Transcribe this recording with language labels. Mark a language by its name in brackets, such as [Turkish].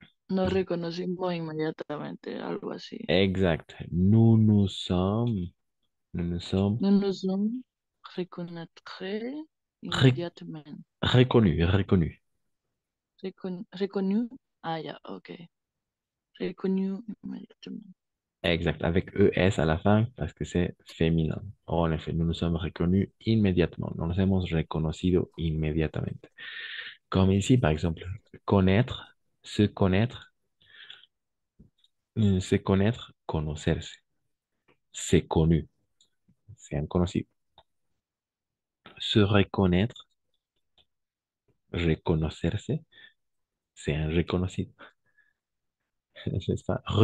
[Spanish] Nos reconocimos inmediatamente, algo así. [French] exact. Nous nous sommes Nous nous sommes reconnectés re- [Spanish] inmediatamente. [French] reconnus, reconnus. Reconnu. [Spanish] Ah, ya, [French] ok. Reconnu [Spanish] inmediatamente. [French] Exact, avec ES à la fin parce que c'est féminin. En effet, nous nous sommes reconnus immédiatement. [Spanish] Nous nos hemos reconocido inmediatamente. [French] Comme ici, par exemple, connaître, se connaître, se connaître, conocerse. C'est connu, c'est un conocido. Se reconnaître, reconocerse, c'est un reconocido. C'est ça.